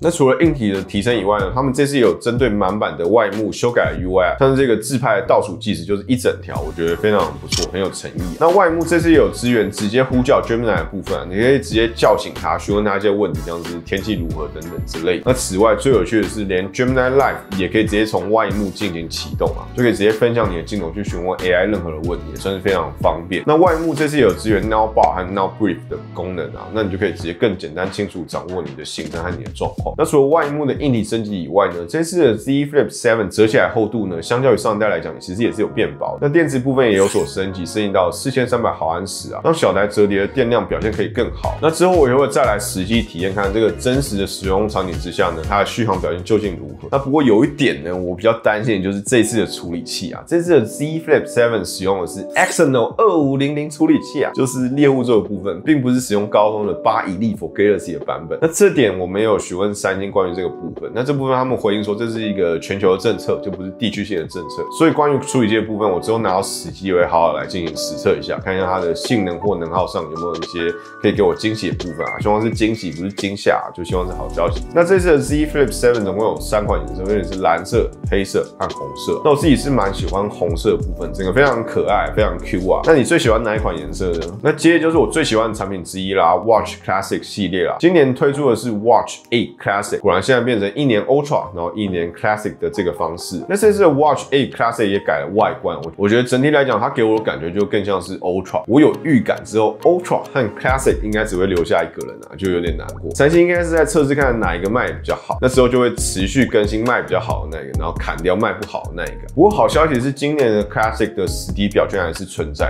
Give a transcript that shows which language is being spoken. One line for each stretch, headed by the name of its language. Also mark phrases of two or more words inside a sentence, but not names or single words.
Chinese: 那除了硬體的提升以外呢，他們這次也有針對滿版的外螢幕修改了 UI， 像是這個自拍的倒數計時就是一整條，我覺得非常不錯，很有誠意。那外螢幕這次也有支援直接呼叫 Gemini 的部分，你可以直接叫醒它，詢問它一些問題，像是天氣如何等等之類的。那此外最有趣的是，連 Gemini Live 也可以直接從外螢幕進行啟動啊，就可以直接分享你的鏡頭去詢問 AI 任何的問題，也算是非常方便。那外螢幕這次也有支援 Now Bar 和 Now Brief 的功能啊，那你就可以直接更簡單清楚掌握你的行程和你的狀況。那除了外螢幕的硬體升級以外呢，這次的 Z Flip 7 折起來厚度呢，相較於上一代來講，其實也是有變薄。那電池部分也有所升級到4300毫安時啊，讓小台折疊的電量表現可以更好。那之後我也會再來實際體驗看這個真實的使用場景之下呢，它的續航表現究竟如何？那不過有一點呢，我比較擔心的就是這次的處理器啊，這次的 Z Flip 7使用的是 Exynos 2500處理器啊，就是獵戶座的部分，並不是使用高通的8 Elite for Galaxy 的版本。那這點我沒有詢問三星關於這個部分，那這部分他們回應說這是一個全球的政策，就不是地區性的政策。所以關於處理器的部分，我之後拿到實機也會好好來進行實測一下，看一下它的性能或能耗上有沒有一些可以給我驚喜的部分啊。希望是驚喜，不是驚嚇，就希望是好消息。那這次的 Z Flip 7總共有3款顏色，分別是藍色、黑色和紅色。那我自己是蠻喜歡紅色的部分，整個非常可愛，非常 Q 啊。那你最喜歡哪一款顏色呢？那接着就是我最喜歡的產品之一啦 ，Watch Classic 系列啦。今年推出的是 Watch 8 Classic， 果然现在變成1年 Ultra， 然後1年 Classic 的這個方式。那這次的 Watch 8 Classic 也改了外觀，我覺得整體來講，它給我的感覺就更像是 Ultra。我有預感之後 Ultra 和 Classic 應該只會留下一個人啊，就有點難過。三星應該是在測試看哪一個賣比較好，那之後就會持續更新賣比較好的那個，然後砍掉賣不好的那一個。不過好消息是，今年的 Classic 的實體表圈還是存在。